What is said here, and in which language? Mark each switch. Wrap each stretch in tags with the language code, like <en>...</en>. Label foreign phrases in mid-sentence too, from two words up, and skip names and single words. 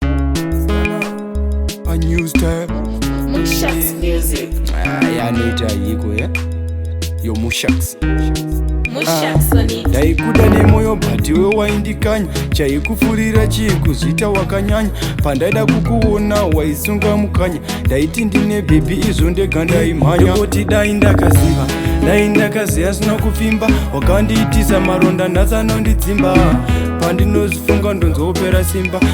<en>A news time. Mushax Music. Ah, ya, anoita yiko, ya? Yo, Mushax. Mushax Ah, on it.</en> <sn>ndaikuda nemoyo, but iwe waindikanya. Chaikufurira chikuzvita wakanyanya. Pandaida kukuona, waisunga mukanya. Ndaiti ndine bhebhi, izvo ndega ndaimhanya. Ndoti dai ndakaziva, dai ndakaziva, asina kuvimba. Wakandiitisa maronda, nhasi anondidzimba. Pandinozvifunga, ndonzopera simba.</sn>